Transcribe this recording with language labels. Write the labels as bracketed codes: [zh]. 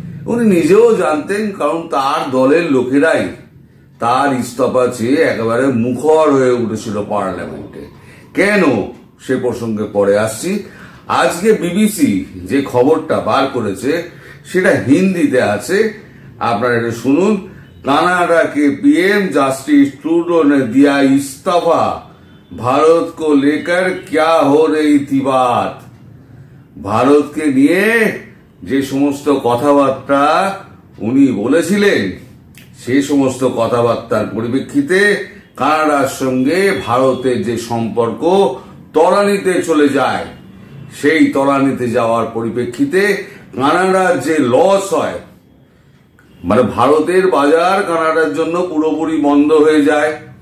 [bn] উনি নিজেও জানতেন, কারণ তার দলের লোকেরাই তার ইস্তফা চেয়ে একেবারে মুখর হয়ে উঠেছিল পার্লামেন্টে। কেন, সে প্রসঙ্গে পরে আসছি। আজকে বিবিসি যে খবরটা বার করেছে সেটা হিন্দিতে আছে, আপনারা এটা শুনুন। [hi] कनाडा के पीएम जस्टिस ट्रूडो ने दिया इस्तीफा, भारत को लेकर क्या हो रही थी बात। [bn] ভারতকে নিয়ে যে সমস্ত কথাবার্তা উনি বলেছিলেন, সেই সমস্ত কথাবার্তার পরিপ্রেক্ষিতে কানাডার সঙ্গে ভারতের যে সম্পর্ক তলানিতে চলে যায়, সেই তলানিতে যাওয়ার পরিপ্রেক্ষিতে কানাডার যে লস হয়, মানে ভারতের বাজার কানাডার জন্য পুরোপুরি বন্ধ হয়ে যায়।